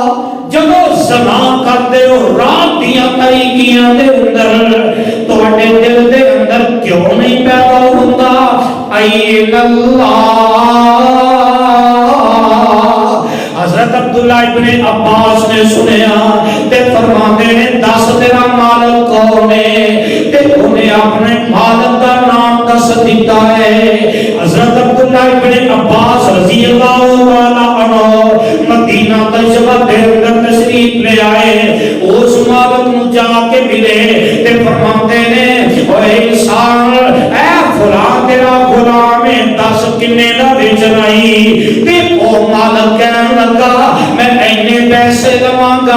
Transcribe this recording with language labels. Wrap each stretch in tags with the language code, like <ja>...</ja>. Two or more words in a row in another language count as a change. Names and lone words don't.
<pa>ਜਦੋਂ ਜ਼ਨਾ ਕਰਦੇ ਹੋ ਰਾਤ ਦੀਆਂ ਤਾਰੀਕੀਆਂ ਦੇ ਅੰਦਰ ਤੁਹਾਡੇ ਦਿਲ ਦੇ ਅੰਦਰ ਕਿਉਂ ਨਹੀਂ ਪੈਦਾ ਹੁੰਦਾ ਐਨ ਅੱਲਾਹ। ਹਜ਼ਰਤ ਅਬਦੁੱਲਾ ਇਬਨੇ ਅੱਬਾਸ ਨੇ ਸੁਣਿਆ ਤੇ ਫ਼ਰਮਾਤੇ ਨੇ ਦੱਸ ਤੇਰਾ ਮਾਲਿਕ ਕੌਣ ਹੈ ਤੇ ਉਨ੍ਹੇਂ ਅਪਨੇ ਮਾਲਿਕ ਕਾ ਨਾਮ ਦੱਸ ਦਿੱਤਾ ਹੈ। ਹਜ਼ਰਤ ਅਬਦੁੱਲਾ ਇਬਨੇ ਅੱਬਾਸ</pa> <ar>رضي الله تعالى عنه</ar> <pa>ਮਦੀਨਾ ਤਸ਼ਰੀਫ਼ ਦੇ ਅੰਦਰ ਤਸ਼ਰੀਫ਼ ਲੈ ਆਏ। ਉਸ ਮਾਲਿਕ ਨੂੰ ਜਾਕੇ ਮਿਲੇ ਤੇ ਫ਼ਰਮਾਤੇ ਨੇ ਓਏ ਇਨਸਾਨ ਐ ਫਲਾਂ ਤੇਰਾ ਗ਼ੁਲਾਮ ਹੈ ਦੱਸ ਕਿੰਨੇ ਦਾ ਵੇਚਣਾ ਹੀ ਤੇ ਓ ਮਾਲਿਕ ਕਹਿਣ ਲੱਗਾ ਮੈਂ ਇੰਨੇ ਪੈਸੇ ਲਵਾਂਗਾ।</pa>